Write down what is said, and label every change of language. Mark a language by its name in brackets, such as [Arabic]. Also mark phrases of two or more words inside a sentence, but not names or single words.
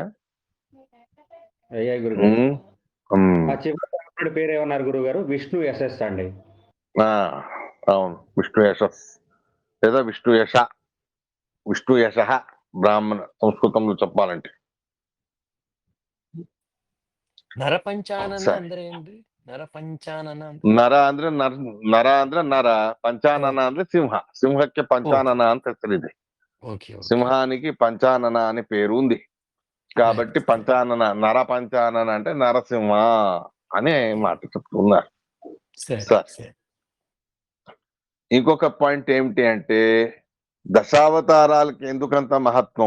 [Telugu] అయ్యాయి గురుగారు. ఆ చివరి పేరు ఏమన్నారు గురుగారు? విష్ణు యశస్ అండి. అవును, విష్ణు యశస్ లేదా విష్ణు యశ, విష్ణు యశ బ్రాహ్మణ సంస్కృతంలో చెప్పాలంటే. [Kannada] నరపంచానన ಅಂದ್ರೆ ಏನ್ರಿ? ನರಪಂಚಾನನ ನರ ಅಂದ್ರೆ ನರ ಅಂದ್ರೆ ನರ, పంచానన ಅಂದ್ರೆ సింహ. సింహಕ್ಕೆ పంచానన ಅಂತ ಹೆಸರಿದೆ. [Telugu] సింహానికి పంచానన అని పేరు ఉంది కాబట్టి పంచానన, నర పంచానన అంటే నరసింహ అనే మాట చెప్తున్నారు. ఇంకొక పాయింట్ ఏమిటి అంటే దశావతారాలకి ఎందుకంత మహత్వం?